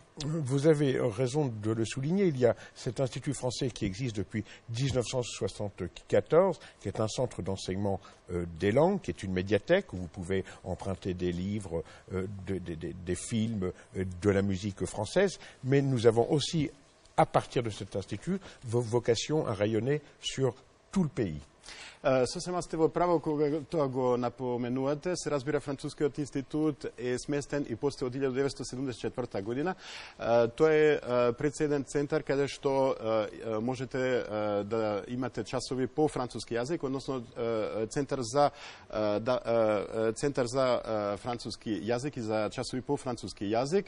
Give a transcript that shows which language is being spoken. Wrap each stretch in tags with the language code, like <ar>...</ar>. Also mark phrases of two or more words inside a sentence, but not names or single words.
<fr>Vous avez raison de le souligner. Il y a cet Institut français qui existe depuis 1974, qui est un centre d'enseignement des langues, qui est une médiathèque où vous pouvez emprunter des livres, des films, de la musique française. Mais nous avons aussi, à partir de cet institut, vocation à rayonner sur tout le pays.</fr> <mk>Сосема сте во право кога тоа го напоменувате. Се разбира, Францускиот институт е сместен и после од 1974 година. Тоа е председен центар каде што можете да имате часови по француски јазик, односно центар за француски јазик и за часови по француски јазик.</mk>